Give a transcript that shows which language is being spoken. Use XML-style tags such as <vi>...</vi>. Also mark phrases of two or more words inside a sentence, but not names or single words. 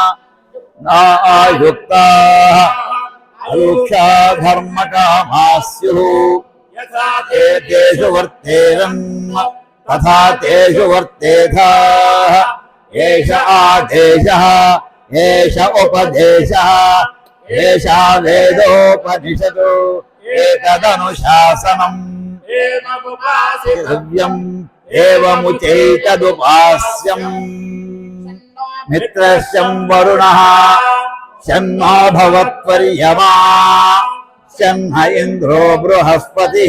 <sa>युक्ताः अयोक्षा धर्मकामाः स्युः ते तेषु वर्तेरन् तथा तेषु वर्तेथाः एष आदेशः एष उपदेशः एषा वेदोपनिषत् एतदनुशासनम् दिव्यम् एवमुचैतदुपास्यम् मित्रस्यम् वरुणः शन्नो भवत्वर्यमा शन्न इन्द्रो बृहस्पतिः</sa>